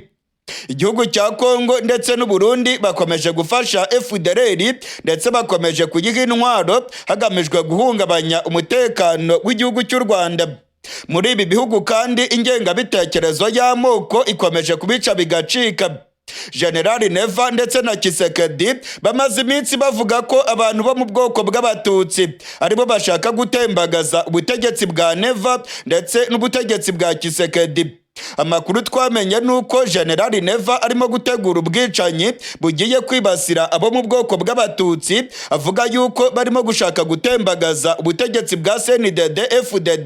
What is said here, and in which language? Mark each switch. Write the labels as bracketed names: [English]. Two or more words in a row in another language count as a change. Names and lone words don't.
[Kinyarwanda] Igihugu cya Congo ndetse n'u Burundi bakomeje gufasha FDLR ndetse bakomeje kuyiha intwaro hagamijwe guhungabanya umutekano w'igihugu cy'u Rwanda. Muri ibi bihugu kandi ingengabitekerezo y'amoko ikomeje kubica bigacika. General Neva ndetse na Kisekedi bamaze iminsi bavuga ko abantu bo mu bwoko bw'abatutsi aribo bashaka gutembagaza ubutegetsi bwa Neva ndetse n'ubutegetsi bwa Kisekedi. Amakuru twamenye nuko General Neva arimo gutegura ubwicanyi bugiye kwibasira abo mu bwoko bw'abatutsi, avuga yuko barimo gushaka gutembagaza ubutegetsi bwa CNDD-FDD.